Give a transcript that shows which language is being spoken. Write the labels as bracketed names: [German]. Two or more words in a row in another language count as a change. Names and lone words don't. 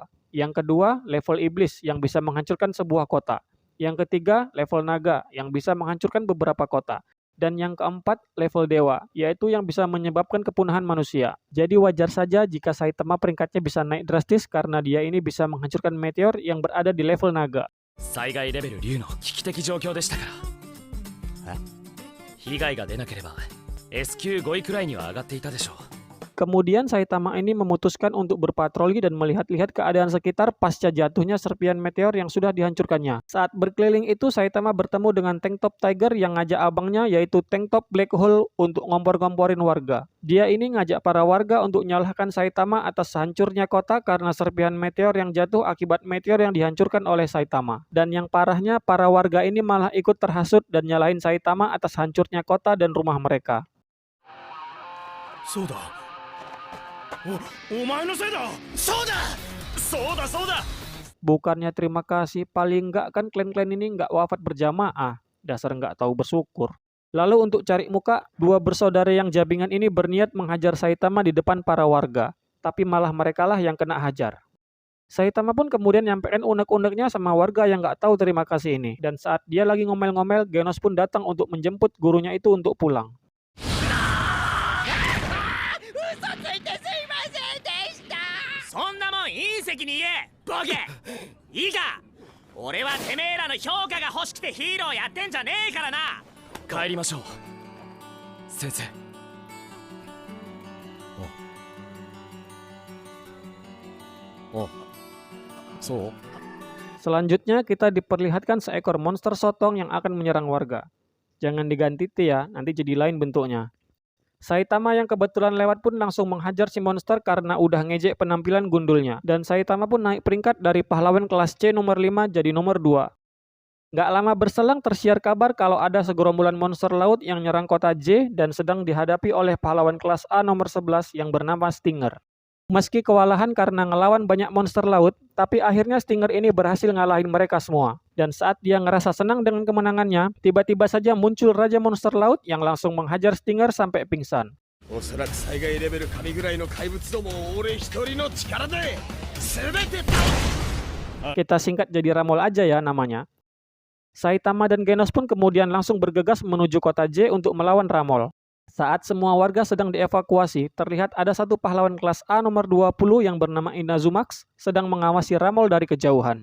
[Indonesian] Yang kedua, level iblis yang bisa menghancurkan sebuah kota. Yang ketiga, level naga yang bisa menghancurkan beberapa kota. Dan yang keempat, level dewa, yaitu yang bisa menyebabkan kepunahan manusia. Jadi wajar saja jika Saitama peringkatnya bisa naik drastis karena dia ini bisa menghancurkan meteor yang berada di level naga. [Japanese] 災害レベル竜の危機的状況でしたから。被害が出なければ S 級5位くらいには上がっていたでしょう。 [Indonesian] Kemudian Saitama ini memutuskan untuk berpatroli dan melihat-lihat keadaan sekitar pasca jatuhnya serpian meteor yang sudah dihancurkannya. Saat berkeliling itu Saitama bertemu dengan Tank Top Tiger yang ngajak abangnya yaitu Tank Top Black Hole untuk ngompor-ngomporin warga. Dia ini ngajak para warga untuk menyalahkan Saitama atas hancurnya kota karena serpian meteor yang jatuh akibat meteor yang dihancurkan oleh Saitama. Dan yang parahnya para warga ini malah ikut terhasut dan nyalahin Saitama atas hancurnya kota dan rumah mereka. [Japanese] そうだ。お前のせいだ。そうだ。そうだそうだ。 [Indonesian] Bukannya terima kasih, paling enggak kan klan-klan ini enggak wafat berjamaah. Dasar enggak tahu bersyukur. Lalu untuk cari muka, 2 bersaudara yang jabingan ini berniat menghajar Saitama di depan para warga. Tapi malah merekalah yang kena hajar. Saitama pun kemudian nyampein unek-uneknya sama warga yang enggak tahu terima kasih ini. Dan saat dia lagi ngomel-ngomel, Genos pun datang untuk menjemput gurunya itu untuk pulang. [Japanese] そんなもん隕石に言えボケ。いいか、俺はてめえらの評価が欲しくてヒーローやってんじゃねえからな。帰りましょう先生。そう。 [Indonesian] Selanjutnya kita diperlihatkan seekor monster sotong yang akan menyerang warga. Jangan diganti T ya, nanti jadi lain bentuknya. Saitama yang kebetulan lewat pun langsung menghajar si monster karena udah ngejek penampilan gundulnya. Dan Saitama pun naik peringkat dari pahlawan kelas C nomor 5 jadi nomor 2. Nggak lama berselang tersiar kabar kalau ada segerombolan monster laut yang nyerang kota J dan sedang dihadapi oleh pahlawan kelas A nomor 11 yang bernama Stinger. Meski kewalahan karena ngelawan banyak monster laut, tapi akhirnya Stinger ini berhasil ngalahin mereka semua. Dan saat dia ngerasa senang dengan kemenangannya, tiba-tiba saja muncul Raja Monster Laut yang langsung menghajar Stinger sampai pingsan. [Japanese] おそらく災害レベル神ぐらいの怪物どもを俺一人の力で全て倒す。 [Indonesian] Kita singkat jadi Ramol aja ya namanya. Saitama dan Genos pun kemudian langsung bergegas menuju kota J untuk melawan Ramol. Saat semua warga sedang dievakuasi, terlihat ada satu pahlawan kelas A nomor 20 yang bernama Inazumax sedang mengawasi Ramol dari kejauhan.